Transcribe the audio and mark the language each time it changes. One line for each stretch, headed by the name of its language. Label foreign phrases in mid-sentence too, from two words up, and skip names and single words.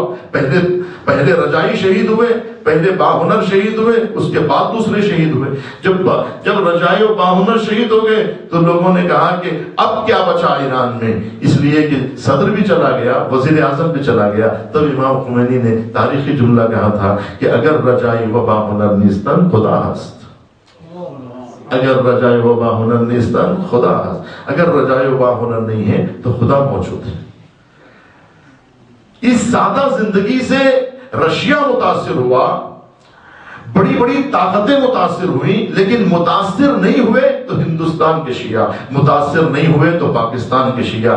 Urdu: پہلے رجائی شہید ہوئے، پہلے باہنر شہید ہوئے، اس کے بعد دوسرے شہید ہوئے۔ جب رجائی و باہنر شہید ہو گئے تو لوگوں نے کہا کہ اب کیا بچا ایران میں، اس لیے کہ صدر بھی چلا گیا، وزیر اعظم بھی چلا گیا۔ تب امام خمینی نے تاریخی جملہ کہا تھا کہ
Persian: اگر رجائی و باہنر نیستن خدا ہست، اگر رجائی و باہنر نیستن خدا ہست،
Urdu: اگر رجائی و باہنر نہیں ہے تو خدا موجود ہے۔ اس سادہ زندگی سے رشیا متاثر ہوا، بڑی بڑی طاقتیں متاثر ہوئیں، لیکن متاثر نہیں ہوئے تو ہندوستان کے شیعہ، متاثر نہیں ہوئے تو پاکستان کے شیعہ۔